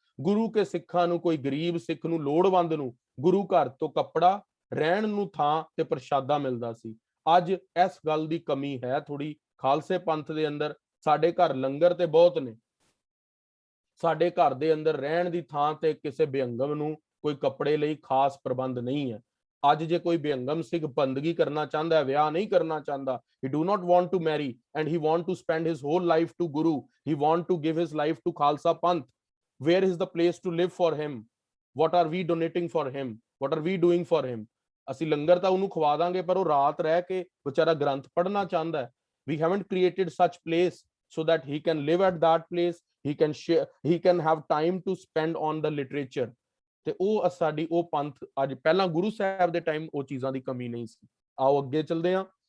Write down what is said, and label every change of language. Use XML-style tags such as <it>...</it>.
<pa>ਗੁਰੂ ਕੇ ਸਿੱਖਾਂ ਨੂੰ, ਕੋਈ ਗਰੀਬ ਸਿੱਖ ਨੂੰ, ਲੋੜਵੰਦ ਨੂੰ ਗੁਰੂ ਘਰ ਤੋਂ ਕੱਪੜਾ, ਰਹਿਣ ਨੂੰ ਥਾਂ ਤੇ ਪ੍ਰਸ਼ਾਦਾ ਮਿਲਦਾ ਸੀ। ਅੱਜ ਇਸ ਗੱਲ ਦੀ ਕਮੀ ਹੈ ਥੋੜੀ ਖਾਲਸੇ ਪੰਥ ਦੇ ਅੰਦਰ। ਸਾਡੇ ਘਰ ਲੰਗਰ ਤੇ ਬਹੁਤ ਨੇ, ਸਾਡੇ ਘਰ ਦੇ ਅੰਦਰ ਰਹਿਣ ਦੀ ਥਾਂ ਤੇ ਕਿਸੇ ਬੇਅੰਗਮ ਨੂੰ ਕੋਈ ਕੱਪੜੇ ਲਈ ਖਾਸ ਪ੍ਰਬੰਧ ਨਹੀਂ ਹੈ। ਅੱਜ ਜੇ ਕੋਈ ਬੇਅੰਗਮ ਸਿੱਖ ਬੰਦਗੀ ਕਰਨਾ ਚਾਹੁੰਦਾ ਹੈ, ਵਿਆਹ ਨਹੀਂ ਕਰਨਾ ਚਾਹੁੰਦਾ,</pa> <en>he do not want to marry and he want to spend his whole life to Guru, he want to give his life to Khalsa Panth, where is the place to live for him? What are we donating for him? What are we doing for him?</en> <pa>ਅਸੀਂ ਲੰਗਰ ਤਾਂ ਉਹਨੂੰ ਖਵਾ ਦਾਂਗੇ ਪਰ ਉਹ ਰਾਤ ਰਹਿ ਕੇ ਵਿਚਾਰਾ ਗ੍ਰੰਥ ਪੜ੍ਹਨਾ ਚਾਹੁੰਦਾ ਹੈ।</pa> <en>We haven't created such place so that he can live at that place, he can share, he can have time to spend on the literature।</en> <pa>ਤੇ ਉਹ ਸਾਡੀ ਉਹ ਪੰਥ ਅੱਜ, ਪਹਿਲਾਂ ਗੁਰੂ ਸਾਹਿਬ ਦੇ ਟਾਈਮ ਉਹ ਚੀਜ਼ਾਂ ਦੀ ਕਮੀ ਨਹੀਂ ਸੀ। ਆਓ ਅੱਗੇ ਚੱਲਦੇ ਹਾਂ।</pa>